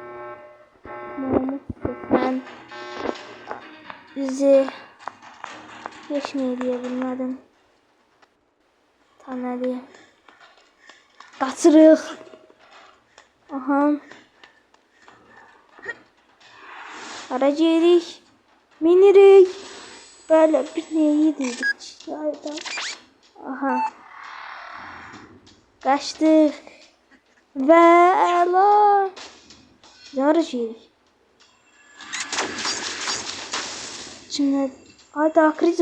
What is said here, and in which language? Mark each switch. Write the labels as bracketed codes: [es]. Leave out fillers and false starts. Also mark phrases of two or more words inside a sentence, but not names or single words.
[az] Mən bizi heç nə edə bilmədim. Tanrı. Qaçırıq. Aha. Hara gedirik? Minirik. [tr] Böyle bir neyi dedik. Aha. Kaçtık. [az] Ve la. Hara gedirik? [tr] Şimdi Dark Riddle.